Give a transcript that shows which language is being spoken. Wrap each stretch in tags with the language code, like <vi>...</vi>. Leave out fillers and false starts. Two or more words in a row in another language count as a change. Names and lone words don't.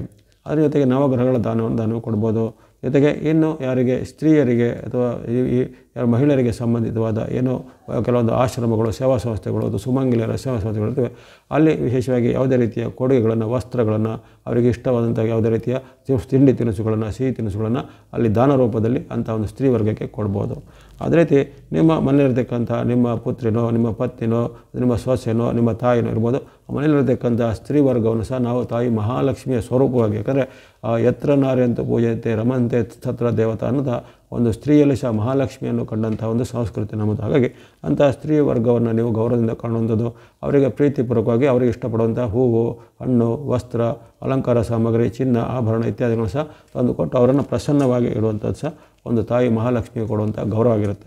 <kn>ಅದರ ಜೊತೆಗೆ ನವಗ್ರಹಗಳ ದಾನವನ್ನು ಕೊಡ್ಬೋದು. ಜೊತೆಗೆ ಇನ್ನು ಯಾರಿಗೆ ಸ್ತ್ರೀಯರಿಗೆ ಅಥವಾ ಈ ಮಹಿಳೆಯರಿಗೆ ಸಂಬಂಧಿತವಾದ ಏನೋ ಕೆಲವೊಂದು ಆಶ್ರಮಗಳು, ಸೇವಾ ಸಂಸ್ಥೆಗಳು, ಅದು ಸುಮಂಗಲಿಯರ ಸೇವಾ ಸಂಸ್ಥೆಗಳಿರ್ತವೆ, ಅಲ್ಲಿ ವಿಶೇಷವಾಗಿ ಯಾವುದೇ ರೀತಿಯ ಕೊಡುಗೆಗಳನ್ನು, ವಸ್ತ್ರಗಳನ್ನು, ಅವರಿಗೆ ಇಷ್ಟವಾದಂಥ ಯಾವುದೇ ರೀತಿಯ ತಿಂಡಿ ತಿನಿಸುಗಳನ್ನು, ಸಿಹಿ ತಿನಿಸುಗಳನ್ನು ಅಲ್ಲಿ ದಾನ ರೂಪದಲ್ಲಿ ಅಂಥ ಒಂದು ಸ್ತ್ರೀ ವರ್ಗಕ್ಕೆ ಕೊಡ್ಬೋದು. ಅದೇ ರೀತಿ ನಿಮ್ಮ ಮನೆಯಲ್ಲಿರ್ತಕ್ಕಂಥ ನಿಮ್ಮ ಪುತ್ರಿನೋ, ನಿಮ್ಮ ಪತ್ನಿನೋ, ನಿಮ್ಮ ಸೊಸೆನೋ, ನಿಮ್ಮ ತಾಯಿನೋ ಇರ್ಬೋದು, ಮನೆಯಲ್ಲಿರ್ತಕ್ಕಂಥ ಸ್ತ್ರೀ ವರ್ಗವನ್ನು ಸಹ ನಾವು ತಾಯಿ ಮಹಾಲಕ್ಷ್ಮಿಯ ಸ್ವರೂಪವಾಗಿ, ಯಾಕಂದರೆ</kn> <sa>ಯತ್ರ ನಾರ್ಯಂತು ಪೂಜೆತೆ ರಮಂತೆ ತತ್ರ ದೇವತಾ</sa> <kn>ಅನ್ನೋದ ಒಂದು ಸ್ತ್ರೀಯಲ್ಲಿ ಸಹ ಮಹಾಲಕ್ಷ್ಮಿಯನ್ನು ಕಂಡಂಥ ಒಂದು ಸಂಸ್ಕೃತಿ ನಮ್ಮದು. ಹಾಗಾಗಿ ಅಂಥ ಸ್ತ್ರೀ ವರ್ಗವನ್ನು ನೀವು ಗೌರವದಿಂದ ಕಾಣುವಂಥದ್ದು, ಅವರಿಗೆ ಪ್ರೀತಿಪೂರ್ವಕವಾಗಿ ಅವರಿಗೆ ಇಷ್ಟಪಡುವಂಥ ಹೂವು, ಹಣ್ಣು, ವಸ್ತ್ರ, ಅಲಂಕಾರ ಸಾಮಗ್ರಿ, ಚಿನ್ನ, ಆಭರಣ ಇತ್ಯಾದಿಗಳು ಸಹ ತಂದು ಕೊಟ್ಟು ಅವರನ್ನು ಪ್ರಸನ್ನವಾಗಿ ಇಡುವಂಥದ್ದು ಸಹ ಒಂದು ತಾಯಿ ಮಹಾಲಕ್ಷ್ಮಿಗೆ ಕೊಡುವಂಥ ಗೌರವ ಆಗಿರುತ್ತೆ.</kn>